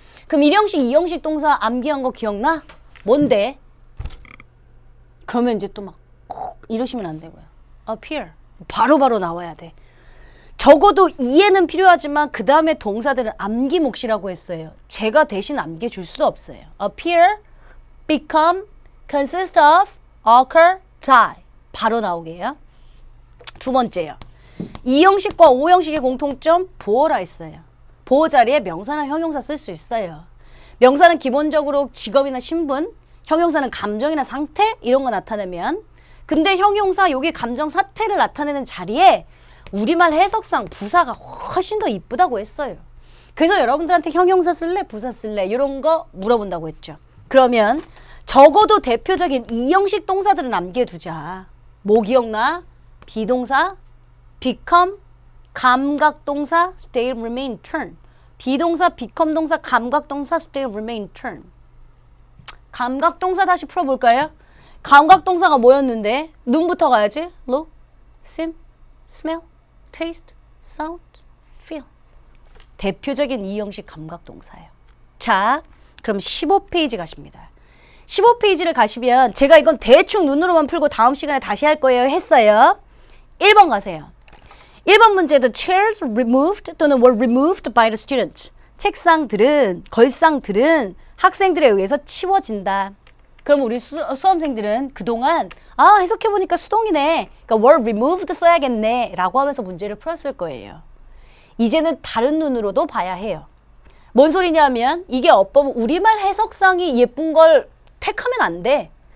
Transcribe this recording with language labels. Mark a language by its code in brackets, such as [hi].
[ko] 그럼 1형식, 2형식 동사 암기한 거 기억나? 뭔데? 그러면 이제 또 막 콕 이러시면 안 되고요. appear. 바로바로 나와야 돼. 적어도 이해는 필요하지만 그 다음에 동사들은 암기 몫이라고 했어요. 제가 대신 암기 줄 수도 없어요. [en] appear, become, consist of, occur, die. [ko] 바로 나오게요. 두 번째요. 2형식과 5형식의 공통점 보어라 했어요. 보어 자리에 명사나 형용사 쓸 수 있어요. 명사는 기본적으로 직업이나 신분, 형용사는 감정이나 상태 이런 거 나타내면 근데 형용사 여기 감정 사태를 나타내는 자리에 우리말 해석상 부사가 훨씬 더 이쁘다고 했어요. 그래서 여러분들한테 형용사 쓸래? 부사 쓸래? 이런 거 물어본다고 했죠. 그러면 적어도 대표적인 2형식 동사들은 암기해두자. 뭐 기억나? [en] 비동사, become, 감각동사, stay, remain, turn. 비동사, become 동사, 감각동사, stay, remain, turn. [ko] 감각동사 다시 풀어볼까요? 감각동사가 뭐였는데? 눈부터 가야지. [en] look, sim, smell, taste, sound, feel. [ko] 대표적인 2형식 감각동사예요. 자, 그럼 15페이지 가십니다. 15페이지를 가시면 제가 이건 대충 눈으로만 풀고 다음 시간에 다시 할 거예요 했어요. 1번 가세요. 1번 문제 [en] The chairs removed [ko] 또는 [en] were removed by the students. [ko] 책상들은, 걸상들은 학생들에 의해서 치워진다. 그럼 우리 수험생들은 그동안 해석해보니까 수동이네. 그러니까 [en] were removed [ko] 써야겠네 라고 하면서 문제를 풀었을 거예요. 이제는 다른 눈으로도 봐야 해요. 뭔 소리냐면 이게 어법 우리말 해석상이 예쁜 걸 택하면 안 돼.